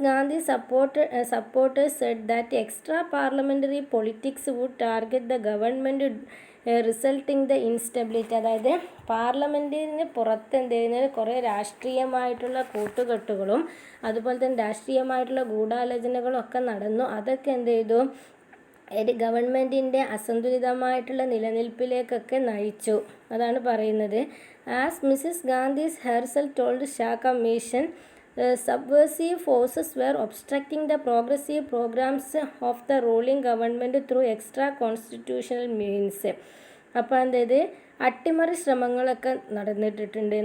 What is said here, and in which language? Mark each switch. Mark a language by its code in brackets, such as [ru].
[en] Gandhi's supporters said that extra parliamentary politics would target the government, resulting the instability. [ml] അതായത് പാർലമെൻറ്റിന് പുറത്ത് എന്ത് ചെയ്യുന്നത് കുറേ രാഷ്ട്രീയമായിട്ടുള്ള കൂട്ടുകെട്ടുകളും അതുപോലെ തന്നെ രാഷ്ട്രീയമായിട്ടുള്ള ഗൂഢാലോചനകളും ഒക്കെ നടന്നു. അതൊക്കെ എന്ത് ചെയ്തു, ഗവൺമെൻറ്റിൻ്റെ അസന്തുലിതമായിട്ടുള്ള നിലനിൽപ്പിലേക്കൊക്കെ നയിച്ചു. അതാണ് പറയുന്നത്. [en] As Mrs Gandhi's herself told Shah commission, subversive forces were obstructing the progressive programs of the ruling government through extra constitutional means. [ml] അപ്പോൾ അതായത് അട്ടിമറി ശ്രമങ്ങളൊക്കെ നടന്നിട്ടുണ്ട്.